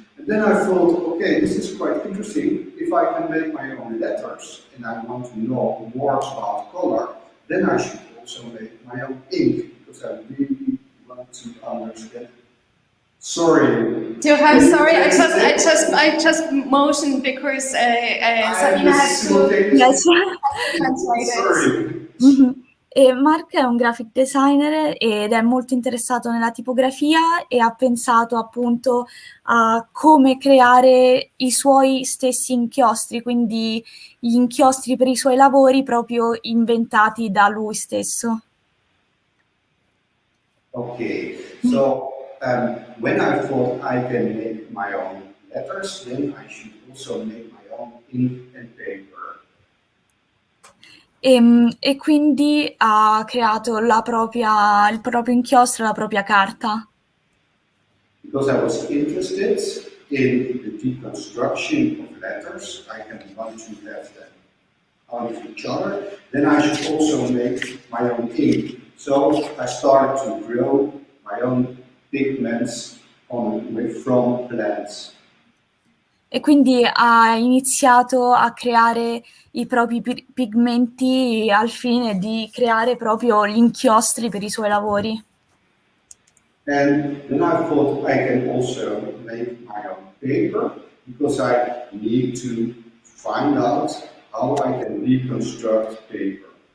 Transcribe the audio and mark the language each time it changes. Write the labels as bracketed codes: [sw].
[en] And then I thought, okay, this is quite interesting. If I can make my own letters and I want to know more about color, then I should also make my own ink, because I really want to understand. Sorry. I'm sorry. I just motioned because Sabina has to translate it. Sorry. Mm-hmm. [it] E Mark è un graphic designer ed è molto interessato nella tipografia e ha pensato appunto a come creare i suoi stessi inchiostri, quindi gli inchiostri per i suoi lavori proprio inventati da lui stesso. [en] Okay, so when I thought I can make my own letters, then I should also make my own ink and paper. [it] E quindi ha creato il proprio inchiostro, la propria carta. [en] Because I was interested in the deconstruction of letters, I can want to have them out of each other, then I should also make my own ink. So I started to grow my own pigments from plants. [it] E quindi ha iniziato a creare i propri pigmenti al fine di creare proprio gli inchiostri per i suoi lavori. [en] And then I thought I can also make my own paper, because I need to find out how I can reconstruct paper.